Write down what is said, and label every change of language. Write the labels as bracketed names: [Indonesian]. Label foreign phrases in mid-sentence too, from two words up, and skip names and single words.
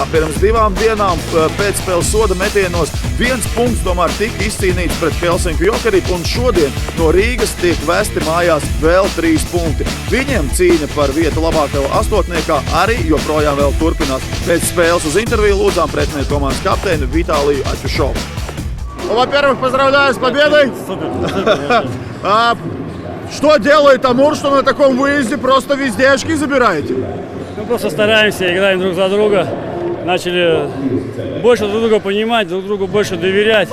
[Latvian] Pirms 2 dienām pēcspēles soda metienos 1 punkts tomēr tika izcīnīts pret Helsinku Jokerit, un šodien no Rīgas tiek vesti mājās vēl 3 punkti. Viņiem cīņa par vietu labākajā astotniekā arī joprojām vēl turpinās. Pēc spēles uz interviju lūdzām pretinieku komandas kapteini Vitāliju Aķušovu. [Russian] Во-первых, поздравляю с победой! Что делает Амур, что на таком выезде просто везде очки забираете? Мы просто стараемся, играем друг за друга. Начали больше друг друга понимать, друг другу больше доверять.